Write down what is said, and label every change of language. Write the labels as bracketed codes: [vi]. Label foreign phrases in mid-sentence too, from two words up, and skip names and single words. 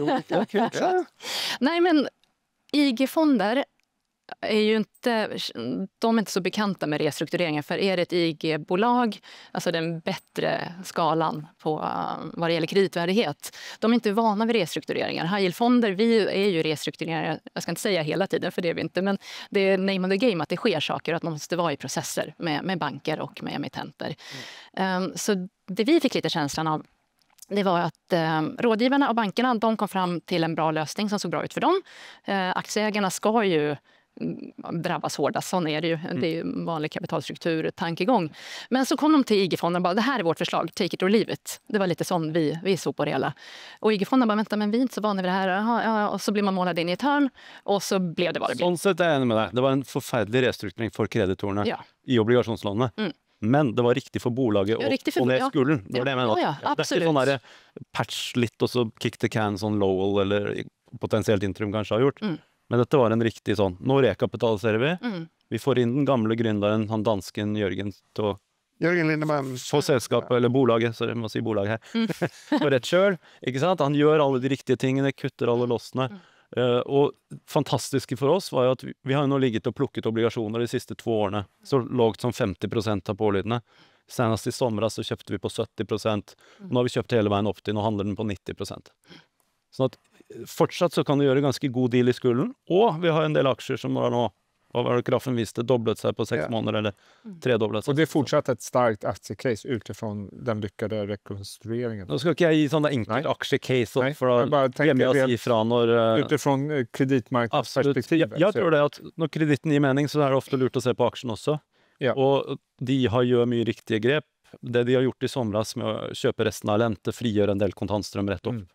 [sv] Nej, men IG-fonder är ju inte, de är inte så bekanta med restruktureringar, för är det ett IG-bolag, alltså den bättre skalan på vad det gäller kreditvärdighet, de är inte vana vid restruktureringar. High yield-fonder, vi är ju restruktureringar, jag ska inte säga hela tiden för det är vi inte, men det är [en] name of the game [sv] att det sker saker och att man måste vara i processer med banker och med emittenter. Så det vi fick lite känslan av, det var att rådgivarna och bankerna, de kom fram till en bra lösning som såg bra ut för dem. Aktieägarna ska ju drabbas hårdast, sån är det ju. Det är ju en vanlig kapitalstruktur, tankegång. Men så kom de till IG-fonden och bara, det här är vårt förslag, [en] take it or leave it. [sv] Det var lite sån vi såg på det hela. Och IG-fonden bara, vänta, men vi är inte så vana vid det här. Ja. Och så blir man målad in i ett hörn och så blev det vad det blev. [no] Sånn sett er jeg enig med deg. Det var en forferdelig restrukturering for kreditorene i obligasjonslånene. Men det var riktig for bolaget og ned skulden. Det var det jeg mener. Ja, det er ikke sånn der patch litt og så [en] kick the can [no] sånn Lowell eller potensielt Intrum kanskje har gjort. Men dette var en riktig sånn, nå rekapitaliserer vi. Vi får inn den gamle gründeren, han dansken Jørgen, til å Jørgen Lindemann. få selskapet, eller bolaget, så jeg må si bolaget her, for rett kjøl. Ikke sant? Han gjør alle de riktige tingene, kutter alle lossene. Og fantastiske for oss var jo at vi har jo nå ligget og plukket obligasjoner de siste 2 årene, så lågt som 50% av pålydene. Senest i sommer så kjøpte vi på 70%, nå har vi kjøpt hele veien opp til, nå handler den på 90%. Sånn at fortsatt så kan du gjøre ganske god deal i skulden, og vi har en del aksjer som har nå, vad var det grafen viste, doblet seg på 6 måneder, eller 3-doblet seg. [sv] Och det är fortsatt ett starkt aktiecase utifrån den lyckade rekonstrueringen. [no] Nå skal ikke jeg gi sånn enkelt aksjecase for å gjemme oss ifra når... [sv] Utifrån kreditmarknadsperspektivet. [no] Jeg tror det at når kreditten gir mening, så er det ofte lurt å se på aksjen også. Ja. Og de gjør mye riktige grep. Det de har gjort i somras med å kjøpe resten av Lente, frigjør en del kontantstrøm rett opp.